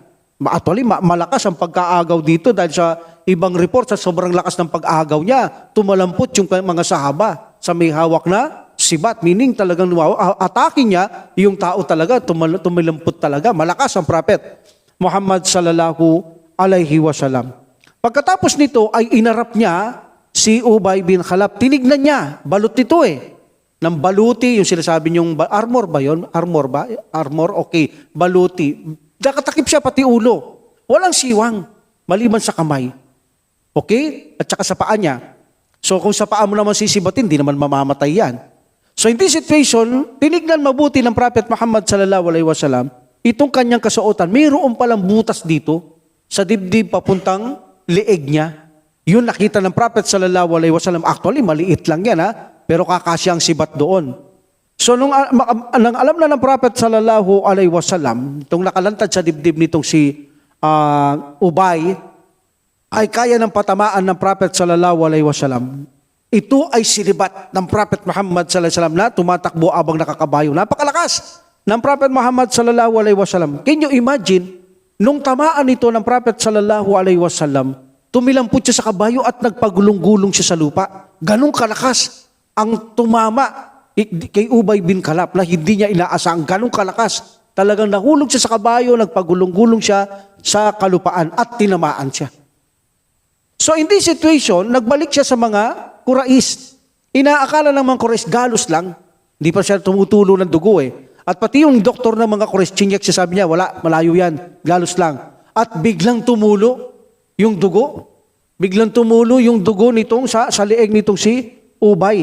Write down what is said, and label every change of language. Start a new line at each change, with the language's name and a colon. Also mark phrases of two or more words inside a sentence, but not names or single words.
Filipino: Actually, malakas ang pagkaagaw dito dahil sa ibang report, sa sobrang lakas ng pag-agaw niya, tumalampot yung mga sahaba sa may hawak na sibat. Meaning talagang atake niya, yung tao talaga, tumalampot talaga. Malakas ang Prophet Muhammad
Arabic: صلى الله عليه وسلم.
Filipino: Pagkatapos nito ay inarap niya si Ubay bin Khalaf. Tinignan niya, balot nito eh. Nang baluti, yung sinasabi niyong, armor ba yun? Armor ba? Armor, okay. Baluti. Nakatakip siya pati ulo. Walang siwang, maliban sa kamay. Okay? At saka sa paa niya. So kung sa paa mo naman sisibatin, di naman mamamatay yan.
English: So in this situation,
Filipino: tinignan mabuti ng Prophet Muhammad
Arabic: صلى الله عليه وسلم,
Filipino: itong kanyang kasuotan, mayroon palang butas dito sa dibdib papuntang leeg niya. Yun nakita ng Prophet
Arabic: صلى الله عليه وسلم.
Filipino: Actually, maliit lang yan pero kakasya ang sibat doon. So nung alam na ng Prophet
Arabic: صلى الله عليه وسلم,
Filipino: itong nakalantad sa dibdib nitong si Ubay, ay kaya ng patamaan ng Prophet
Arabic: صلى الله عليه وسلم.
Filipino: Ito ay sinibat ng Prophet Muhammad
Arabic: صلى الله عليه وسلم
Filipino: na tumatakbo abang nakakabayo. Napakalakas ng Prophet Muhammad
Arabic: صلى الله عليه وسلم.
English: Can you imagine,
Filipino: nung tamaan ito ng Prophet
Arabic: صلى الله عليه وسلم,
Filipino: tumilampot siya sa kabayo at nagpagulong-gulong siya sa lupa. Ganong kalakas ang tumama kay Ubay bin Khalaf na hindi niya inaasang. Ganong kalakas. Talagang nahulog siya sa kabayo, nagpagulong-gulong siya sa kalupaan at tinamaan siya.
English: So in this situation,
Filipino: nagbalik siya sa mga Quraysh. Inaakala ng mga Quraysh, galos lang. Hindi pa siya tumutulo ng dugo eh. At pati yung doktor ng mga Quraysh, chinyak siya, sabi niya, wala, malayo yan, galos lang. At biglang tumulo yung dugo. Biglang tumulo yung dugo nitong sa lieg nitong si Ubay.